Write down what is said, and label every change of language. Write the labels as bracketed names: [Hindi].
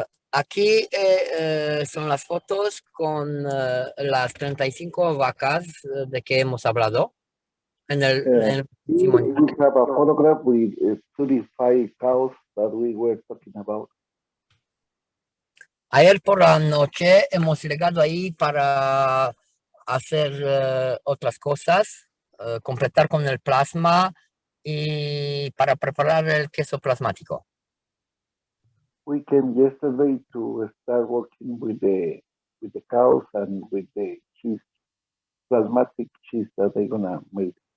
[Spanish] Aquí son las fotos con las 35 vacas de que hemos hablado. En el [English] We have a photograph with 35 cows that we were talking about. [Spanish] Ayer por la noche hemos llegado ahí para hacer otras cosas, completar con el plasma y para preparar el queso plasmático. [English] We came yesterday to start working with the cows and with the cheese, plasmatic cheese that they're gonna make.